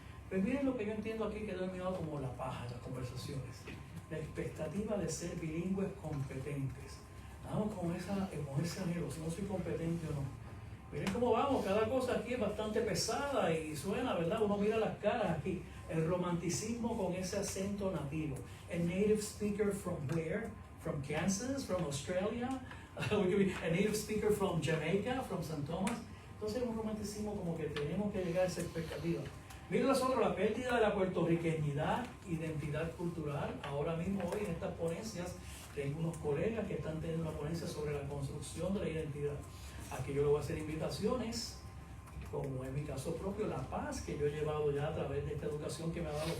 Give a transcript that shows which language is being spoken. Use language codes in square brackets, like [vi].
[es] Pero miren lo que yo entiendo aquí que he denominado como la paja, las conversaciones. La expectativa de ser bilingües competentes. Vamos con ese anhelo, si no soy competente o no. Miren cómo vamos, cada cosa aquí es bastante pesada y suena, ¿verdad? Uno mira las caras aquí. El romanticismo con ese acento nativo. [en] A native speaker from where? From Kansas, from Australia. A native speaker from Jamaica, from St. Thomas. [es] Entonces es un romanticismo como que tenemos que llegar a esa expectativa. Miren nosotros la pérdida de la puertorriqueñidad, identidad cultural. Ahora mismo hoy en estas ponencias tengo unos colegas que están teniendo una ponencia sobre la construcción de la identidad. Aquí yo le voy a hacer invitaciones, como en mi caso propio, la paz que yo he llevado ya a través de esta educación que me ha dado.